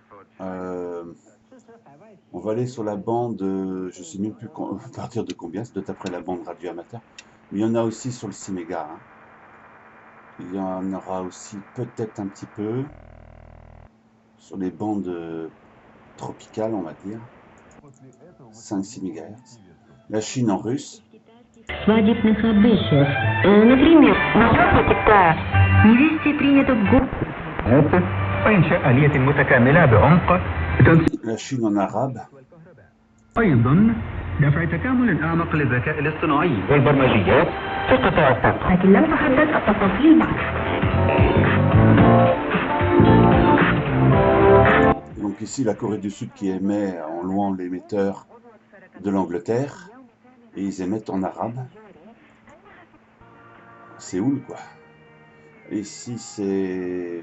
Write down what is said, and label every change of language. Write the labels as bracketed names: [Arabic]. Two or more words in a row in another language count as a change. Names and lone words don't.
[French] On va aller sur la bande, je ne sais même plus à partir de combien, c'est après la bande radio amateur. Mais il y en a aussi sur le 6 mégas. Hein. Il y en aura aussi peut-être un petit peu sur les bandes tropicales, on va dire. 5-6 MHz. La Chine en russe. [Russian] Свадебных обычаев. Например, на Западе невесте принято [Arabic] وإنشاء آلية متكاملة بعمق [French] La Chine en arabe. [Arabic] أيضا دفع تكامل أعمق للذكاء الاصطناعي والبرمجيات في قطاع الطاقة. لكن لم تحدد التفاصيل بعد. [French] Donc ici, la Corée du Sud qui émet en louant l'émetteur de l'Angleterre. Et ils émettent en arabe. Séoul, quoi. Et ici, c'est...